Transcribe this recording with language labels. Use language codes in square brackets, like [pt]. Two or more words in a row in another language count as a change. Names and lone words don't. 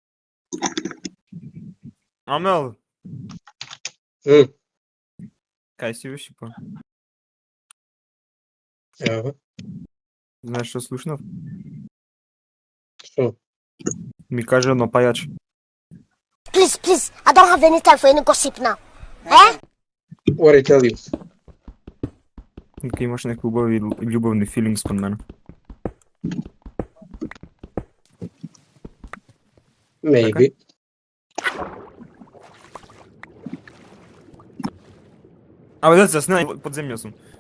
[mk] Амел, М, кај си виши па? Ево, Знаеш што слушнав? што? Ми каже едно пајач. [en] Please, please, I don't have any time for any gossip now. Eh? What I tell you? [mk] Дека имаш некои убави љубовни филингс кон мене. Maybe. Абе, деца, снај, под земја сум.